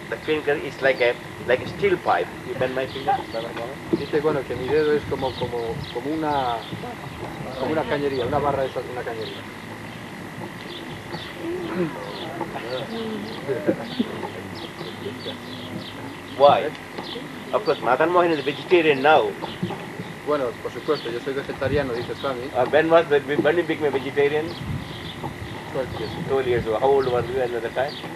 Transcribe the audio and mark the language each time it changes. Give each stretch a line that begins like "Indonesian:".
English: The finger is like a steel pipe. You bend my finger, Mother Morgan.
Spanish: Dice bueno que mi dedo es como una cañería, una barra esa de una cañería.
English: Why? Of course, Mádhana Mohan is a vegetarian now.
Spanish: Bueno, por supuesto, yo soy vegetariano, dice Suami.
English: When you became a vegetarian? 12 years. 12 years old. How old were you at the time?